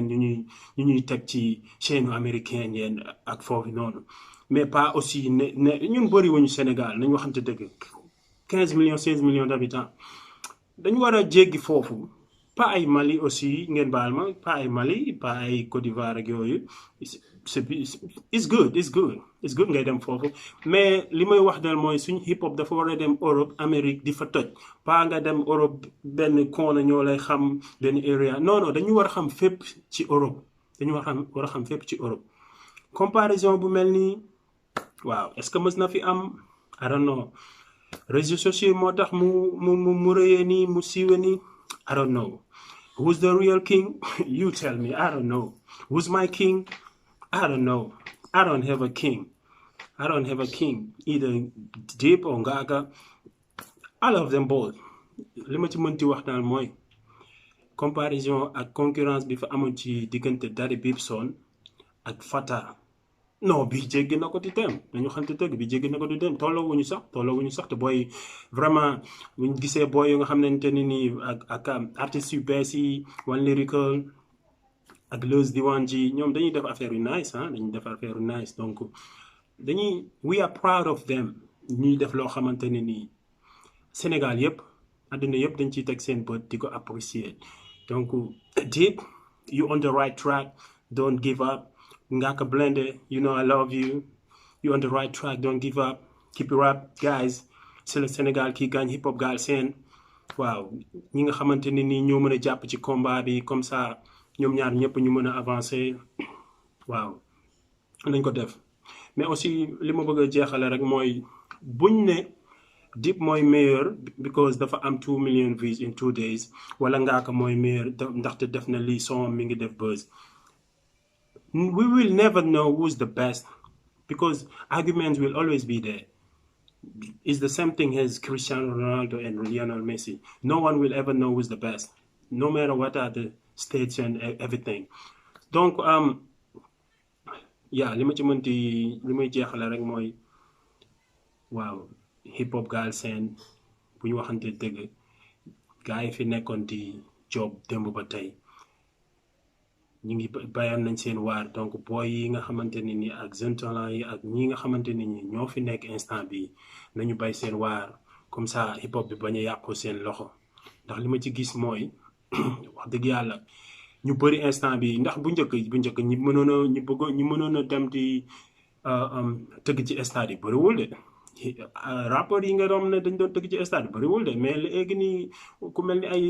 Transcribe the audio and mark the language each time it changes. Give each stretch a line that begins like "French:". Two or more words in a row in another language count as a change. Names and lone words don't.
Wolof: ñu ñuy teg ci
French: chaîne américaine
Wolof: yeen ak foofu noonu
French: mais pas aussi
Wolof: ne ñun bëriwuñu Sénégal nañ waxante dëgg
French: 15 millions 16 millions d'habitants
Wolof: dañu war a jéggi foofu pas ay Mali aussi ngeen baal ma pas ay Mali pas ay Côte d'Ivoire ak yooyu
English: it's good
Wolof: ngay dem foofu mais li may wax dal mooy suñu hip hop dafa war a dem Europe Amérique di fa toj pas nga dem Europe benn koona ñoo lay xam benn area non dañu war a xam fépp ci Europe dañu war a xam fépp ci Europe comparaison bu mel nii waaw
French: est-ce que
Wolof: mës na fi am
English: I don't know
French: réseaux sociaux
Wolof: moo tax mu rëyee nii mu siiwee nii
English: I don't know who's the real king you tell me I don't know who's my king I don't know I don't have a king either Dip or Ngaaka I love them both
Wolof: li ma ci mënti wax daal mooy comparaison ak concurrence bi fa amoon ci diggante Daddy Bibson ak Fata non bi jéggi na ko di dem dañu xamante dëgg bi jéggi na ko di dem tolloowuñu sax te booy vraiment buñ gisee booy yu nga xamante ni nii ak artistes yu bees yi One Lyrical ak Leuz Diwane ji ñoom dañuy def affaire yu nice dañuy def affaire yu nice donc
English: we are proud of them
Wolof: ñuy def loo xamante ne nii Sénégal yëpp àdduna yëpp dañ ciy teg seen bët di ko apprécier donc Dip
English: you on the right track, don't give up. Ngaka Blindé, you know I love you. You on the right track, don't give up. Keep it up, guys.
French: C'est le Sénégal qui gagne Hip Hop Galsen.
Wolof: Waaw ñi nga xamante ne nii ñoo mën a jàpp ci combat bi
French: comme ça
Wolof: ñoom ñaar ñëpp ñu mën a avancer waaw nañ ko def
French: mais aussi
Wolof: li ma bëgg a jeexale rek mooy buñ ne Dip mooy meilleur because dafa am
English: 2 million views in 2 days
Wolof: wala Ngaka mooy meilleur ndaxte def na lii son mi ngi def buzz.
English: We will never know who's the best because arguments will always be there. It's the same thing as Cristiano Ronaldo and Lionel Messi. No one will ever know who's the best, no matter what are the states and everything.
Wolof: Donc, li ma ci mënti li may jeexale rek mooy waaw Hip Hop Galsen bu ñu waxante dëgg gars yi fi nekkoon di job démb ba tey ñu ngi bayam nañ seen waar donc booy yi nga xamante ne ni ak
French: jeune talent
Wolof: yi ak ñi nga xamante ne ni ñoo fi nekk instant bi nañu bay seen waar
French: comme ça
Wolof: hip hop bi bañ a yàqu seen loxo ndax li ma ci gis mooy wax dëgg yàlla ñu bëri instant bi ndax bu njëkk ñi mënoon a dem di tëgg ci stade yi bëriwul de rapport yi nga doon ne dañ doon tëgg ci stade yi bëriwul de mais léegi nii ku mel